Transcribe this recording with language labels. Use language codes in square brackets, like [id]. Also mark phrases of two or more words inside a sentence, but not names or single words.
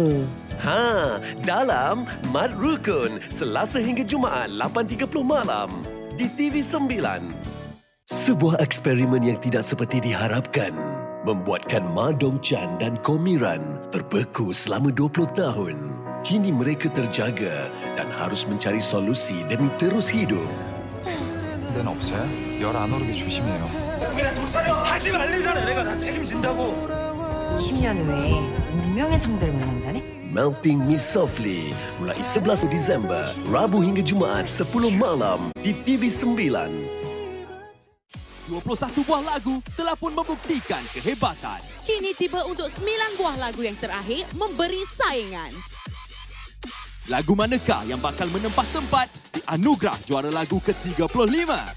[ms] Dalam Mat Rukun, Selasa hingga Jumaat 8.30 malam di TV9. Sebuah eksperimen yang tidak seperti diharapkan membuatkan Ma Dong Chan dan Komiran terbeku selama 20 tahun. Kini mereka terjaga dan harus mencari solusi demi terus hidup. [ko] 데는 없어요? 열 안 오르게 조심해요. 그냥 속살려 하지 말래잖아. 내가 다 책임진다고. 10년 후에 운명의 상대를 만난다네? [ms] Melting Me Softly mulai 11 Disember, Rabu hingga Jumaat 10 malam di TV9. 21 buah lagu telah pun membuktikan kehebatan. Kini tiba untuk 9 buah lagu yang terakhir memberi saingan. Lagu manakah yang bakal menempah tempat di anugerah juara lagu ke-35?